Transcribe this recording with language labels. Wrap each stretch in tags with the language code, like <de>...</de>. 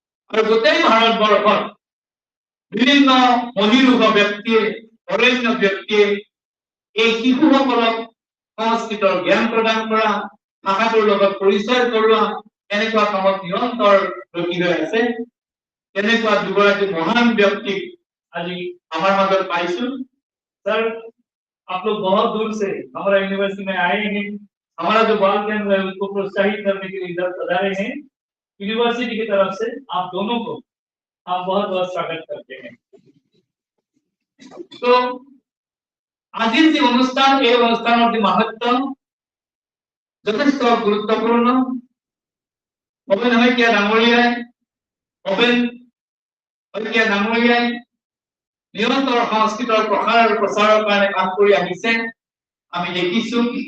<as>আৰু গোটেই ভাৰতবৰ্ষত বিভিন্ন মহিলোক ব্যক্তিয়ে, বৰেণ্য ব্যক্তিয়ে এই শিশুসকলক সংস্কৃতৰ জ্ঞান প্ৰদান কৰা, ভাষাটোৰ লগত পৰিচয় কৰোৱা, এনেকুৱা কামত নিৰন্তৰ ৰখি হৈ আছে। তেনেকুৱা দুগৰাকী মহান ব্যক্তিক আজি আমাৰ মাজত পাইছো।</as> <hi>सर, आप लोग बहुत दूर से हमारा यूनिवर्सिटी में आए हैं, हमारा जो बाल केंद्र है उसको प्रोत्साहित करने के लिए इधर पधारे हैं। यूनिवर्सिटी की तरफ से आप दोनों को हम बहुत बहुत स्वागत करते हैं।</hi> <as>तो আজিৰ যি অনুষ্ঠান, এই অনুষ্ঠানৰ যি মাহাত্ম্য যথেষ্ট গুৰুত্বপূৰ্ণ। ভৱেন শইকীয়া ডাঙৰীয়াই নিৰন্তৰ সংস্কৃতৰ প্ৰসাৰ আৰু প্ৰচাৰৰ কাৰণে কাম কৰি আহিছে, আমি দেখিছো।</as>